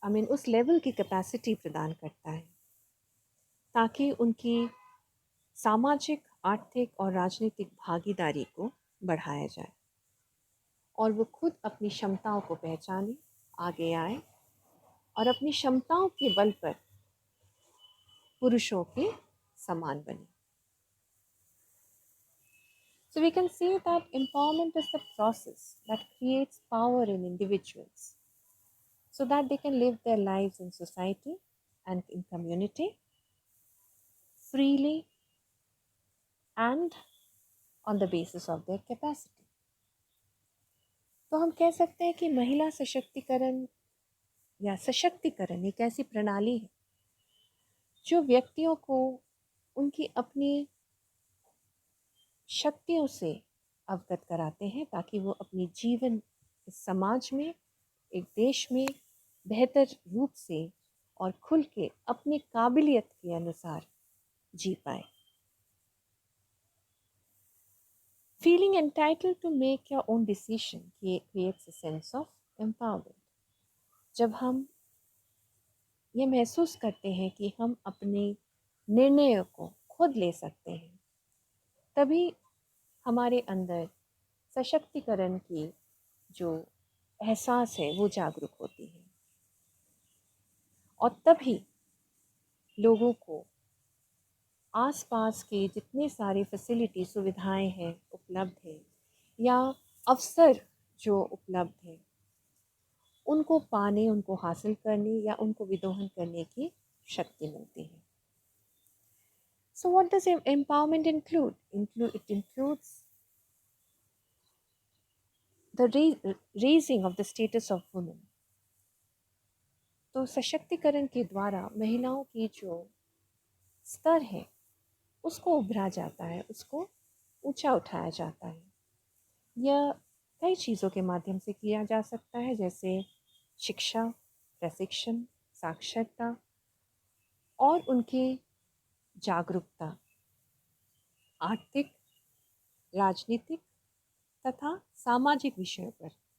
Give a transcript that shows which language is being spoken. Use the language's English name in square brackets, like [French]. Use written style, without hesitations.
[Hindi] उस लेवल की कैपेसिटी प्रदान करता है ताकि उनकी सामाजिक, आर्थिक और राजनीतिक भागीदारी को बढ़ाया जाए और वो खुद अपनी क्षमताओं को पहचाने, आगे आए और अपनी क्षमताओं के बल पर पुरुषों के समान बने। [English] So we can say that empowerment is the process that creates power in individuals so that they can live their lives in society and in community freely and on the basis of their capacity. [Hindi] तो हम कह सकते हैं कि महिला सशक्तिकरण या सशक्तिकरण एक ऐसी प्रणाली है जो व्यक्तियों को उनकी अपनी शक्तियों से अवगत कराते हैं ताकि वो अपनी जीवन इस समाज में, एक देश में बेहतर रूप से और खुल के अपनी काबिलियत के अनुसार जी पाए. [English] Feeling entitled to make your own decision creates a sense of empowerment. [Hindi] जब हम ये महसूस करते हैं कि हम अपने निर्णयों को खुद ले सकते हैं, तभी हमारे अंदर सशक्तिकरण की जो एहसास है वो जागरूक होती है और तभी लोगों को आसपास के जितने सारे फैसिलिटी सुविधाएं हैं उपलब्ध है या अवसर जो उपलब्ध है उनको पाने, उनको हासिल करने या उनको विदोहन करने की शक्ति मिलती है. [English] So what does empowerment include? It includes the raising of the status of women. [Hindi] तो सशक्तिकरण के द्वारा महिलाओं की जो स्तर है उसको उभरा जाता है, उसको ऊंचा उठाया जाता है. यह कई चीज़ों के माध्यम से किया जा सकता है, जैसे शिक्षा, प्रशिक्षण, साक्षरता और उनकी जागरूकता आर्थिक, राजनीतिक तथा सामाजिक विषयों पर.